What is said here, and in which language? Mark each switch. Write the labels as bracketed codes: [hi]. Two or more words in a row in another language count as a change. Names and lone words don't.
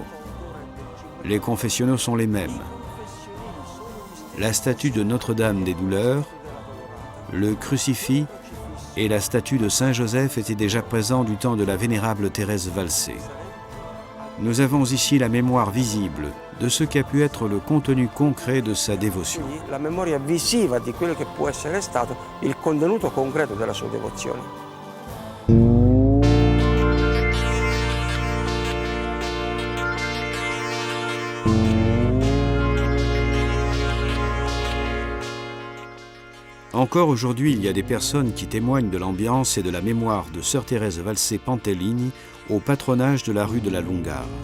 [fr] Les confessionnaux sont les mêmes. La statue de Notre-Dame des Douleurs, le crucifix et la statue de Saint Joseph étaient déjà présents du temps de la vénérable Thérèse Valsé. Nous avons ici la mémoire visible de ce qu'a pu être le contenu concret de sa dévotion. [it] La memoria visiva di quello che può essere stato il contenuto concreto della sua devozione. [fr] Encore aujourd'hui, il y a des personnes qui témoignent de l'ambiance et de la mémoire de sœur Thérèse Valsé Pantellini au patronage de la rue de la Lungara.